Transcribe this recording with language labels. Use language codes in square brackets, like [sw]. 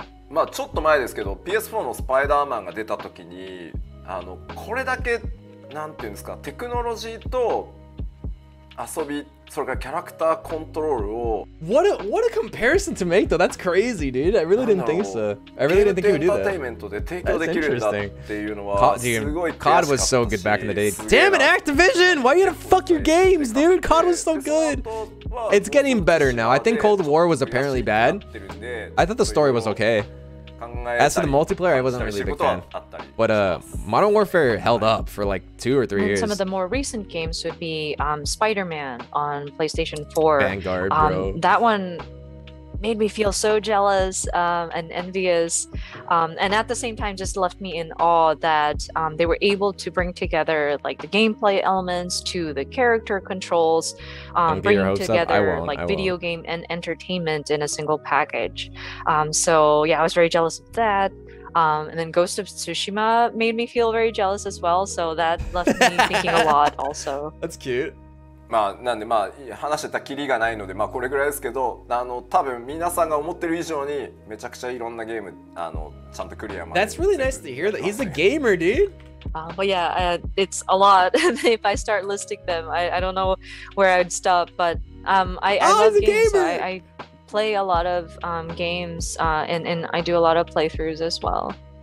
[ja] まあちょっと前ですけど PS4 のスパイダーマンが出た時にこれだけなんていうんですかテクノロジーと遊びそれからキャラクターコントロールを [en] What a comparison to make though. That's crazy, dude. I really didn't think so. I really didn't think he would do that. [ja] エンターテインメントで提供できるんだっていうのはすごい悔しかったし [en] COD was so good back in the day. Damn it, Activision! Why you gotta fuck your games, dude? COD was so good. It's getting better now. I think Cold War was apparently bad. I thought the story was okay. As for the multiplayer, I wasn't really a big fan. But Modern Warfare held up for like 2 or 3 years. Some of the more recent games would be Spider-Man on PlayStation 4. Vanguard, bro. That one made me feel so jealous and envious, and at the same time just left me in awe that they were able to bring together like the gameplay elements to the character controls, bringing together like video game and entertainment in a single package. So yeah, I was very jealous of that. And then Ghost of Tsushima made me feel very jealous as well, so that left me thinking a lot also. That's cute. [ja] まあなんでまあ話してたキリがないのでまあこれぐらいですけど多分皆さんが思ってる以上にめちゃくちゃいろんなゲームちゃんとクリアまで [en] That's really nice to hear that he's a gamer, dude. But yeah, it's a lot. If I start listing them, I don't know where I'd stop. But I love games. I play a lot of games and I do a lot of playthroughs as well.